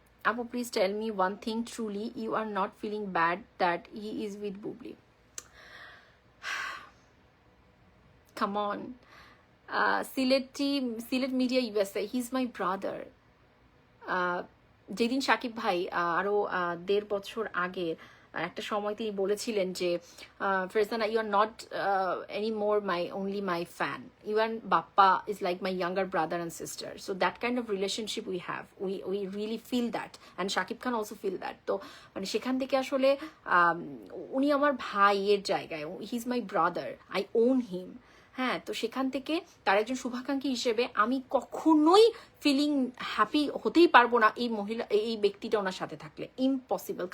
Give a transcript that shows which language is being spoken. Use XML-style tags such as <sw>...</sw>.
<en>আপু please tell me one thing, truly you are not feeling bad that he is with Bubly? Come on. Sylhet media USA, he is my brother.</en> <bn>যেদিন সাকিব ভাই আরো 1.5 বছর আগে একটা সময় তিনি বলেছিলেন যে</bn> <en>Farzana, you are not any more only my fan, even Bappa is like my younger brother and sister, so that kind of relationship we have, we really feel that, and Shakib Khan also feel that.</en> <bn>তো মানে সেখান থেকে আসলে উনি আমার ভাইয়ের জায়গায়,</bn> <en>He is my brother, I own him.</en> <bn>হ্যাঁ, তো সেখান থেকে তার একজন শুভাকাঙ্ক্ষী হিসেবে আমি কখনোই ফিলিং হ্যাপি হতেই পারবো না এই ব্যক্তিটা ওনার সাথে থাকলে, ইম্পসিবল।</bn>